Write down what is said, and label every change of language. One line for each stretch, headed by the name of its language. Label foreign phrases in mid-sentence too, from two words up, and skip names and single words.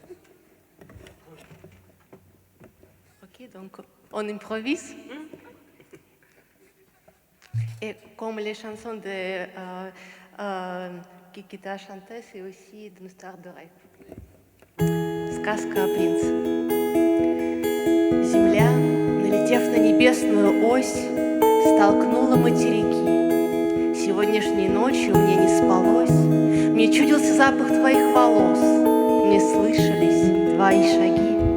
French: Donc, on improvise. Et comme les chansons qui t'a chanté, c'est aussi une histoire de rêve.
Russian: Сказка о принце. Земля, налетев на небесную ось, столкнула материки. Сегодняшней ночью мне не спалось, мне чудился запах твоих волос, мне слышались твои шаги.